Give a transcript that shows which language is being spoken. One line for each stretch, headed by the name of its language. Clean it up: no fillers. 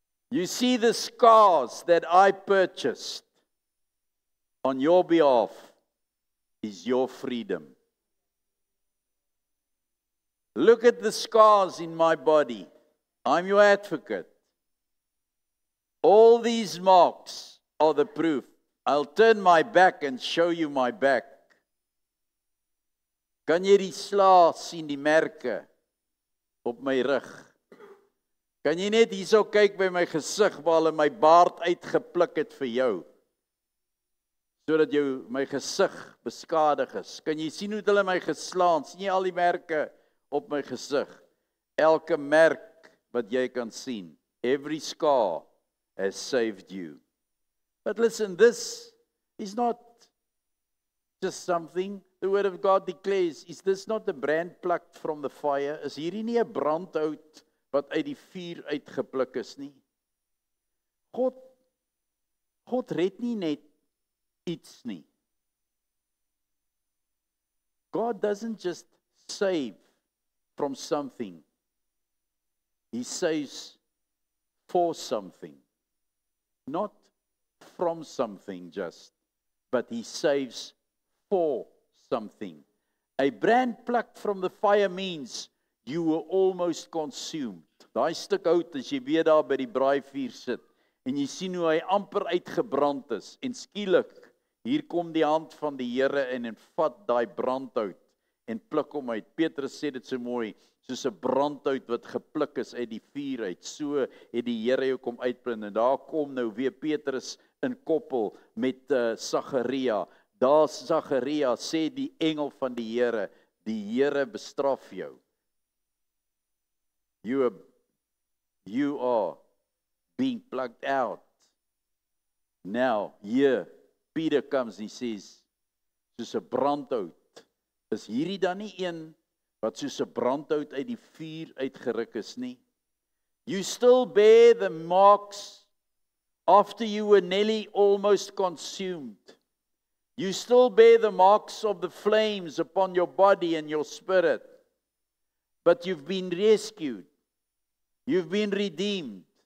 English: You see the scars that I purchased on your behalf is your freedom. Look at the scars in my body. I'm your advocate. All these marks are the proof. I'll turn my back and show you my back.
Afrikaans: Kan jy die slae sien, die merke op my rug? Kan jy net hierso kyk by my gesig waar hulle my baard uitgepluk het vir jou? Sodat my gesig beskadig is. Kan jy sien hoe hulle my geslaan? Sien jy al die merke op my gesig? Elke merk wat jy kan sien.
English: Every scar has saved you. But listen, this is not just something the word of God declares. Is this not the brand plucked from the fire?
Afrikaans: Is hierdie nie 'n brandhout wat uit die vuur uitgepluk is nie? God red nie net iets nie.
English: God doesn't just save from something. He saves for something. Not from something just, but he saves for something. A brand plucked from the fire means you were almost consumed.
Afrikaans: Daai stuk hout as jy weer daar by die braaivuur sit en jy sien hoe hy amper uitgebrand is en skielik hier kom die hand van die Here en vat daai brandhout en pluk hom uit. Petrus sê dit so mooi, soos 'n brandhout wat gepluk is uit die vuur uit, so het die Here jou kom uitbrand. En daar kom nou weer Petrus in koppel met Sagaria. Daar Sagaria sê die engel van die Here bestraf jou.
English: You are being plucked out. Now, here, Peter comes and he says,
Afrikaans: soos 'n brandhout, is hierdie dan nie een wat soos 'n brandhout uit die vuur uitgeruk is nie?
English: You still bear the marks after you were nearly almost consumed. You still bear the marks of the flames upon your body and your spirit. But you've been rescued. You've been redeemed.